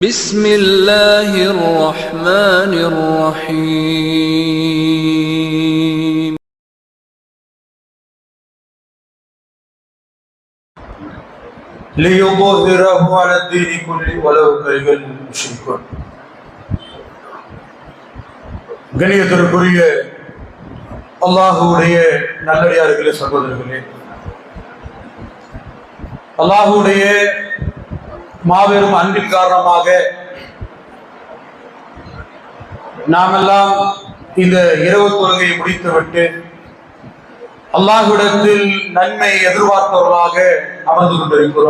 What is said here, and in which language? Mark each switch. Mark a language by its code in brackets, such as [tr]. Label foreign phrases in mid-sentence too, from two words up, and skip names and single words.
[ar] بسم الله الرحمن الرحيم ليظهره على الدين كله ولو كره المشركون. [ta] கண்ணியத்திற்குரிய அல்லாஹ்வுடைய நல்லடியார்களே, சகோதரர்களே, அல்லாஹ்வுடைய மாபெரும் அன்பின் காரணமாக நாமெல்லாம் இந்த இரவு தொழுகையை முடித்துவிட்டு அல்லாஹ்விடத்தில் நன்மை எதிர்பார்ப்பவர்களாக அமர்ந்து கொண்டிருக்கிறோம்.